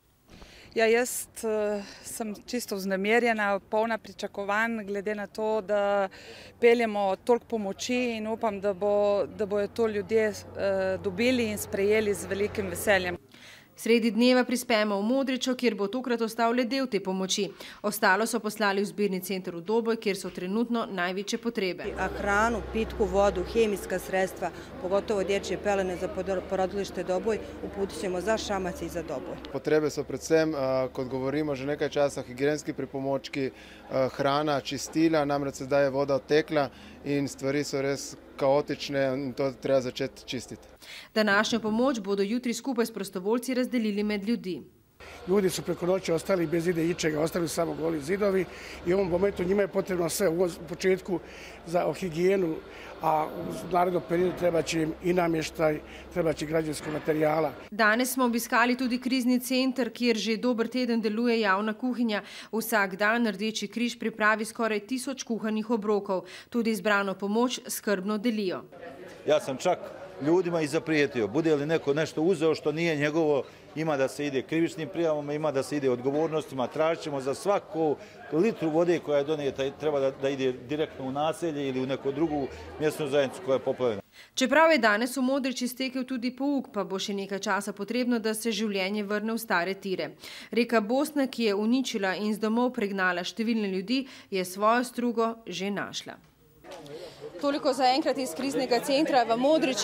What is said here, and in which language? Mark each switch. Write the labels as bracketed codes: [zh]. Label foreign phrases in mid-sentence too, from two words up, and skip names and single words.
[sl] Ja, jaz sem čisto vznemirjena, polna pričakovanj, glede na to, da peljemo toliko pomoči in upam, da bojo to ljudje dobili in sprejeli z velikim veseljem. Sredi dneva prispemo v Modričo, kjer bo tokrat ostal le del te pomoči. Ostalo so poslali v zbirni center v Doboj, kjer so trenutno največje potrebe. [bs] Hranu, pitku vodu, hemijska sredstva, pogotovo dječje pelene za porodilište Doboj, uputit ćemo za Šamac i za Doboj. [sl] Potrebe so predvsem, kot govorimo že nekaj časa, higienski pripomočki, hrana, čistila, namreč sedaj je voda odtekla in stvari so res kaotične in to treba začeti čistiti. Današnjo pomoč bodo jutri skupaj s prostovoljci razdelili med ljudi. [bs] Ljudi su preko noći ostali bez ičega, ostali samo goli zidovi i u ovom momentu njima je potrebno sve u početku za higijenu, a u narednom periodu treba će im i namještaj, treba će građanskog materijala. [sl] Danes smo obiskali tudi krizni center, kjer že dober teden deluje javna kuhinja. Vsak dan Rdeči križ pripravi skoraj 1000 kuhanih obrokov. Tudi izbrano pomoč skrbno delijo. [bs] Ja sam čak ljudima i zaprijetio. Bude li neko nešto uzeo što nije njegovo, ima da se ide krivičnim prijavama, ima da se ide odgovornostima. Tražit ćemo za svaku litru vode koja je donijeta, treba da ide direktno u naselje ili u neku drugu mjesnu zajednicu koja je poplavljena. [sl] Čeprav je danes v Modriči stekel tudi pouk, pa bo še nekaj časa potrebno, da se življenje vrne v stare tire. Reka Bosna, ki je uničila in z domov pregnala številne ljudi, je svojo strugo že našla. Toliko za enkrat iz kriznega centra v Modriči.